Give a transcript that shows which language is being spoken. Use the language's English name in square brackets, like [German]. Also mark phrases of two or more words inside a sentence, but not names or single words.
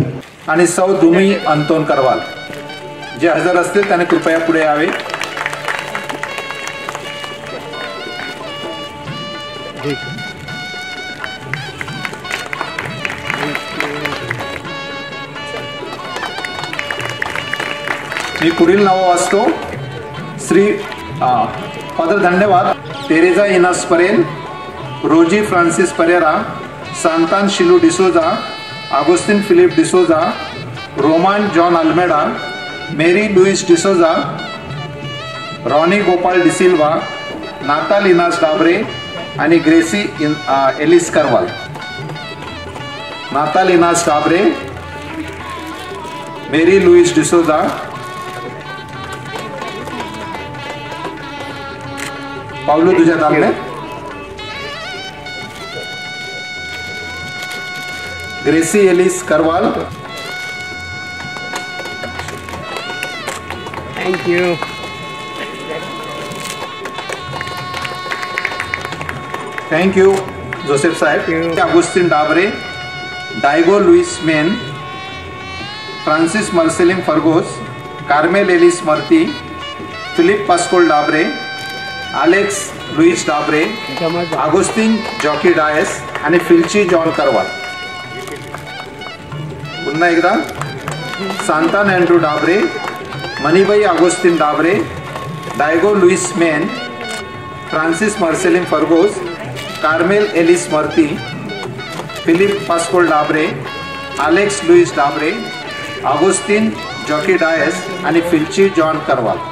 [Marathi] आणि सौ दुमी अंतोन करवाल जे हजर असतील त्याने कृपया पुढे यावे। मी पुढील नाव वाचतो। श्री फादर धन्यवाद तेरेजा इनास परेल, रोजी फ्रांसिस परेरा, सांतान शिलू डिसोजा, आगोस्टिन फिलिप डिसोजा, रोमान जॉन अल्मेडा, मेरी लुइस डिसोजा, रॉनी गोपाल डिसिल्वा, नाताल इनास डाबरे आणि ग्रेसी एलिस करवाल। नाताल इनास डाबरे, मेरी लुइस डिसोजा, पावलो तुझ्या दामने, ग्रेसी एलिस करवाल। [English] thank you. thank you जोसेफ साहेब। [Marathi] अगुस्टिन डाबरे, डायगो लुइस मेन, फ्रांसिस मार्सेलिन फर्गोस, कार्मेल एलिस मर्ती, फिलिप पास्कोल डाबरे, अलेक्स लुइस डाबरे, आगोस्टिन जॉकी डायस आणि फिल्ची जॉन करवाल। पुन्हा एकदा सांतान अँड्रू डाबरे, मनीबाई आगोस्टिन डाबरे, डायगो लुइस मेन, फ्रांसिस मार्सेलिन फर्गोस, कार्मेल एलिस मर्ती, फिलिप पास्कोल डाबरे, अलेक्स लुइस डाबरे, आगोस्टिन जॉकी डायस आणि फिल्ची जॉन करवाल।